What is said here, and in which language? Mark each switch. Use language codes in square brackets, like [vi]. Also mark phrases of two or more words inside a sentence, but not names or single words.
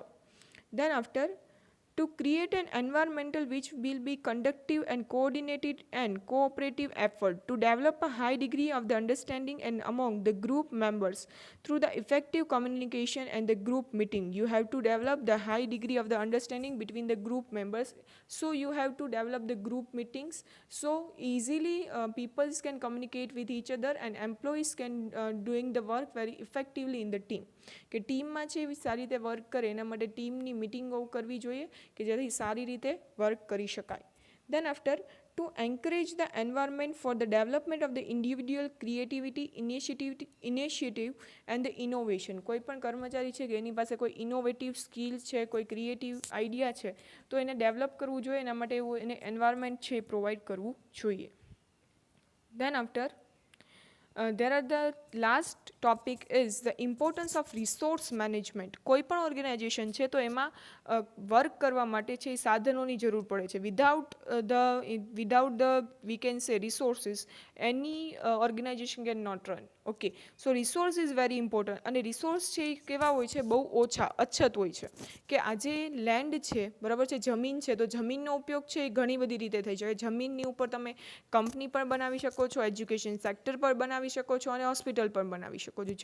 [en] Then after, to create an environmental which will be conductive and coordinated and cooperative effort to develop a high degree of the understanding and among the group members through the effective communication and the group meeting. You have to develop the high degree of the understanding between the group members. So you have to develop the group meetings so easily people can communicate with each other and employees can doing the work very effectively in the team. [gu] કે ટીમમાં છે એવી સારી રીતે વર્ક કરે એના માટે ટીમની મિટિંગો કરવી જોઈએ કે જેથી સારી રીતે વર્ક કરી શકાય. [en] Then after, to encourage the environment for the development of the individual creativity, initiative and the innovation. [gu] કોઈ પણ કર્મચારી છે કે એની પાસે કોઈ [en] innovative skill [gu] છે, કોઈ [en] creative idea [gu] છે, તો એને ડેવલપ કરવું જોઈએ, એના માટે એવું એને એન્વાયરમેન્ટ છે પ્રોવાઈડ કરવું જોઈએ. [en] Then after, there are the last topic is the importance of resource management. [gu] કોઈ પણ ઓર્ગેનાઇઝેશન છે તો એમાં વર્ક કરવા માટે છે એ સાધનોની જરૂર પડે છે. [en] without the we can say resources, any organization can not run. okay, so resource is very important. [gu] અને રિસોર્સ છે એ કેવા હોય છે, બહુ ઓછા અછત હોય છે. કે આજે લેન્ડ છે, બરાબર છે, જમીન છે, તો જમીનનો ઉપયોગ છે એ ઘણી બધી રીતે થઈ શકે. જમીનની ઉપર તમે કંપની પણ બનાવી શકો છો, [en] education sector [gu] પણ બનાવી શકો છો અને હોસ્પિટલ પણ બનાવી શકો છો.